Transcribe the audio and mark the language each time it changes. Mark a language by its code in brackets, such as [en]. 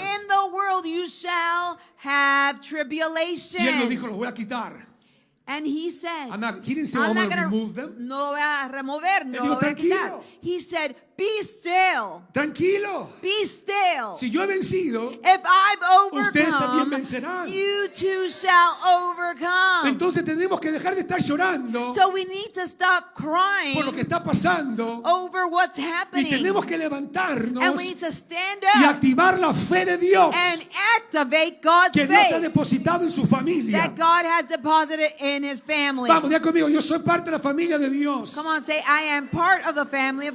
[en] In the world you shall have tribulation. [es] Y él lo dijo, los voy a quitar. [en] And he said, He didn't say, I'm I'm not going to gonna- remove them. [es] no lo voy a remover, no Él dijo, lo voy a quitar. "Tranquilo. [en] He said, be still, [es] Tranquilo. [en] be still. [es] Si yo he vencido, [en] If I've [es] ustedes también [en] overcome, [es] vencerán. [en] you too shall overcome. [es] Entonces tenemos que dejar de estar llorando [en] So we need to stop crying [es] por lo que está pasando [en] over what's [es] y [en] happening. [es] tenemos que levantarnos [en] And we need to stand [es] y [en] up [es] activar la fe de Dios [en] and activate God's [es] que Dios ha [en] faith [es] depositado en su familia. [en] that God has deposited in his family. [es] Vamos, ya conmigo, yo soy parte de la familia de Dios. [en] Come on, say, I am part of the family of